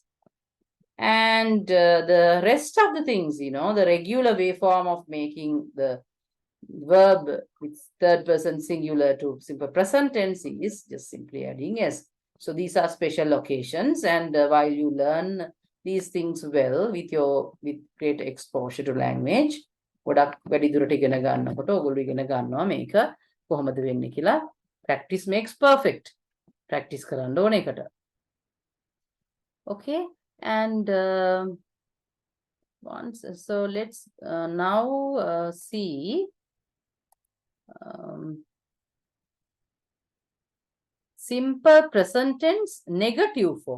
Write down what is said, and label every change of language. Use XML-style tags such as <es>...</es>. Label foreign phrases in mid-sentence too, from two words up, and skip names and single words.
<en>And the rest of the things, the regular way form of making the verb with third person singular to simple present tense is just simply adding S. So these are special occasions, and while you learn these things well with great exposure to language,</en> <si>ගොඩක් වැඩි දුරට ඉගෙන ගන්නකොට ඔයගොල්ලෝ ඉගෙන ගන්නවා මේක කොහොමද වෙන්නේ කියලා.</si> <en>Practice makes perfect.</en> <si>Practice කරන්න ඕන එකට.</si> <en>Okay, and so let's now see simple present tense negative form.</en>